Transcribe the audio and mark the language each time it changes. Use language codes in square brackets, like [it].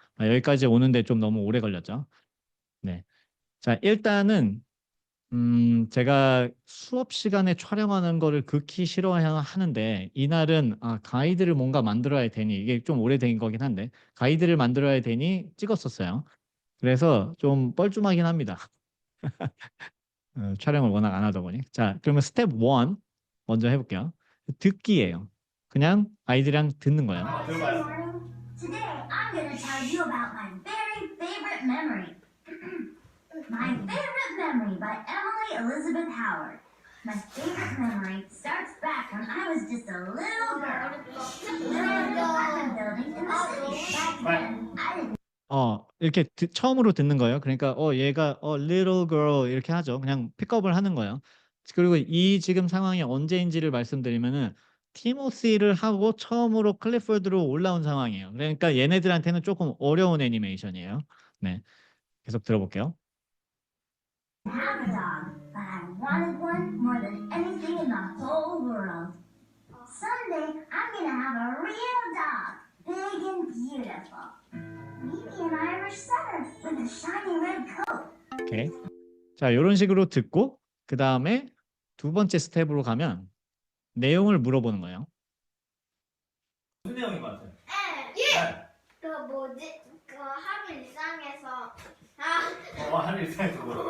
[ko] 여기까지 오는데 좀 너무 오래 걸렸죠. 네. 자, 일단은 제가 수업 시간에 촬영하는 거를 극히 싫어하는데 이날은 가이드를 뭔가 만들어야 되니 이게 좀 오래된 거긴 한데 가이드를 만들어야 되니 찍었었어요. 그래서 좀 뻘쭘하긴 합니다. 촬영을 워낙 안 하다 보니. 자, 그러면 스텝 1 먼저 해볼게요. 듣기예요. 그냥 아이들이랑 듣는 거예요. [en] Today, I'm going to tell you about my very favorite memory. My favorite memory by Emily Elizabeth Howard. My favorite memory starts back when I was just a little girl. Living in an apartment building in the city. Back then, I didn't. [ko] 이렇게 처음으로 듣는 거예요. 그러니까 얘가 little girl 이렇게 하죠. 그냥 픽업을 하는 거예요. 그리고 이 지금 상황이 언제인지를 말씀드리면은 티모시를 하고 처음으로 클리포드로 올라온 상황이에요. 그러니까 얘네들한테는 조금 어려운 애니메이션이에요. 네, 계속 들어볼게요. [en] have a dog, but I wanted one more than anything in the whole world. Someday, I'm gonna have a real dog, big and beautiful. Maybe an Irish setter with a shiny red coat. [ko] 오케이. 자, 이런 식으로 듣고 그 다음에 두 번째 스텝으로 가면 내용을 물어보는 거예요. 무슨 내용인 것 같아요? 예. 그 뭐지? 그 하루 일상에서 하늘 일상에서 뭐?